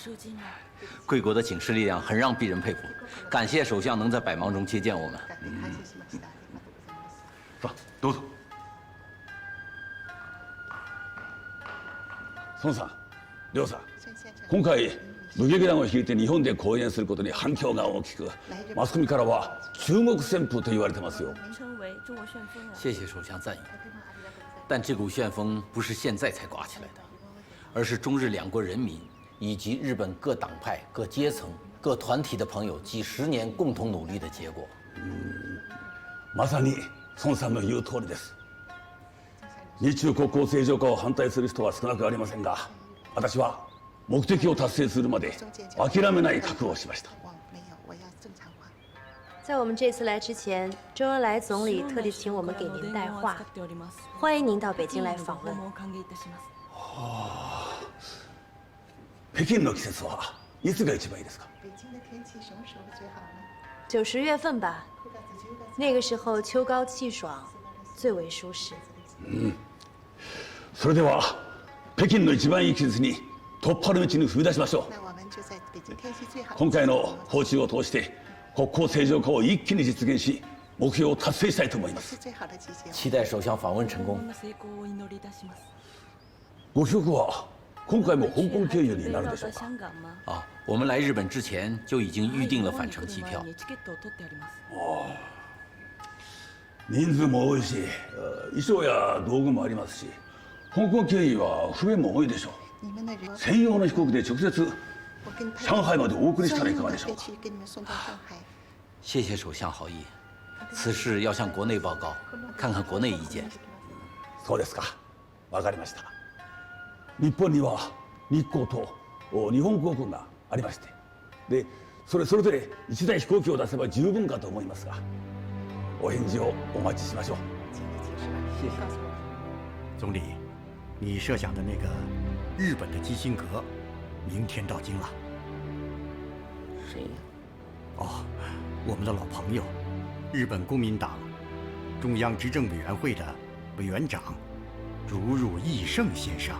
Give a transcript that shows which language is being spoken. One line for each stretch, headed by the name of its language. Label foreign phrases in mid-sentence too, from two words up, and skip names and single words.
Chinese: 贵国的警示力量很让鄙人佩服，感谢首相能在百忙中接见我们。
Japanese: さあどうぞ。孫さん、亮さん、今回武劇団を率いて日本で公演することに反響が大きく、マスコミからは中国旋風と言われてますよ。
Chinese: 谢谢首相赞誉，但这股旋风不是现在才刮起来的，而是中日两国人民以及日本各党派、各阶层、各团体的朋友几十年共同努力的结果。
Japanese: まさに孫さんの言う通りです。日中国交正常化を反対する人は少なくありませんが、私は目的を達成するまで諦めない覚悟をしました。
Chinese: 在我们这次来之前，周恩来总理特地请我们给您带话，欢迎您到北京来访问。
Japanese: 北京の季節はいつが一番いいですか？
Chinese: 北京的天气什么时候最好呢？9、10月份吧，那个时候秋高气爽，最为舒适。
Japanese: それでは北京の一番いい季節に突破の道に踏み出しましょう。今回の訪中を通して国交正常化を一気に実現し、目標を達成したいと思います。
Chinese: 期待首相访问成功。
Japanese: ご帰国は今回も香港経由になるでしょうか？
Chinese: 啊，我们来日本之前就已经预定了返程机票。
Japanese: 人数も多いし、衣装や道具もありますし、香港経由は不便も多いでしょう。専用の飛行機で直接上海までお送りしたらいかがでしょうか？
Chinese: 谢谢首相好意，此事要向国内报告，看看国内意見。
Japanese: そうですか。わかりました。日本には日航と日本航空がありまして、でそれぞれ一台飛行機を出せば十分かと思いますが、お返事をお待ちしましょう。
Chinese: 谢谢。总理，你设想的那个日本的基辛格，明天到京了。谁呀？哦，我们的老朋友，日本公民党中央执政委员会的委员长竹入义胜先生。